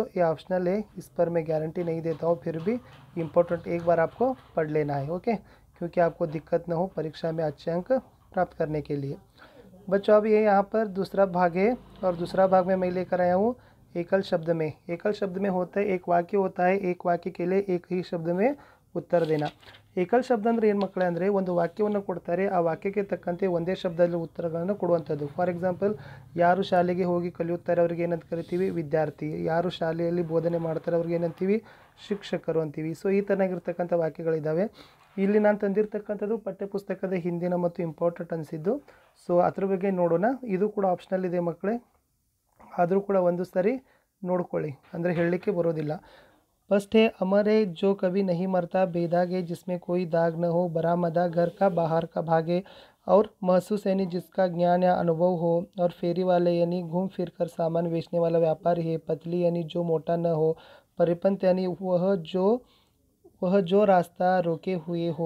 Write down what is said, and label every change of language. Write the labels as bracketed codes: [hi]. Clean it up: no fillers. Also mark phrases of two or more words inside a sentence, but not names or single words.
[hi] ये ऑप्शनल है, इस पर मैं गारंटी नहीं देता हूँ, फिर भी इम्पोर्टेंट एक बार आपको पढ़ लेना है, ओके, क्योंकि आपको दिक्कत न हो परीक्षा में अच्छे अंक प्राप्त करने के लिए। बच्चों अब ये यहाँ पर दूसरा भाग है, और दूसरा भाग में मैं लेकर आया हूँ एकल शब्द में। एकल शब्द में होता है, एक वाक्य होता है, एक वाक्य के लिए एक ही शब्द में उत्तर देना। [kn] ಏಕಲ್ ಶಬ್ದ ಅಂದರೆ ಏನು ಮಕ್ಕಳೇ ಅಂದರೆ, ಒಂದು ವಾಕ್ಯವನ್ನು ಕೊಡ್ತಾರೆ, ಆ ವಾಕ್ಯಕ್ಕೆ ತಕ್ಕಂತೆ ಒಂದೇ ಶಬ್ದದಲ್ಲಿ ಉತ್ತರಗಳನ್ನು ಕೊಡುವಂಥದ್ದು। [en] for example, [kn] ಯಾರು ಶಾಲೆಗೆ ಹೋಗಿ ಕಲಿಯುತ್ತಾರೆ ಅವ್ರಿಗೆ ಏನಂತ ಕರಿತೀವಿ? ವಿದ್ಯಾರ್ಥಿ। ಯಾರು ಶಾಲೆಯಲ್ಲಿ ಬೋಧನೆ ಮಾಡ್ತಾರೆ ಅವ್ರಿಗೆ ಏನಂತೀವಿ? ಶಿಕ್ಷಕರು ಅಂತೀವಿ। ಸೊ ಈ ಥರನಾಗಿರ್ತಕ್ಕಂಥ ವಾಕ್ಯಗಳಿದ್ದಾವೆ। ಇಲ್ಲಿ ನಾನು ತಂದಿರ್ತಕ್ಕಂಥದ್ದು ಪಠ್ಯಪುಸ್ತಕದ ಹಿಂದಿನ ಮತ್ತು ಇಂಪಾರ್ಟೆಂಟ್ ಅನಿಸಿದ್ದು, ಸೊ ಅದ್ರ ಬಗ್ಗೆ ನೋಡೋಣ। ಇದು ಕೂಡ ಆಪ್ಷನಲ್ ಇದೆ ಮಕ್ಕಳೇ, ಆದರೂ ಕೂಡ ಒಂದು ಸರಿ ನೋಡ್ಕೊಳ್ಳಿ, ಅಂದರೆ ಹೇಳಲಿಕ್ಕೆ ಬರೋದಿಲ್ಲ। [hi] फर्स्ट है, अमर है जो कभी नहीं मरता, बेदाग है जिसमें कोई दाग न हो, बरामदा घर का बाहर का भागे। और महसूस यानी जिसका ज्ञान या अनुभव हो। और फेरी वाले यानी घूम फिर कर सामान बेचने वाला व्यापारी है। पतली यानी जो मोटा न हो। परिपंथ यानी वह जो रास्ता रोके हुए हो।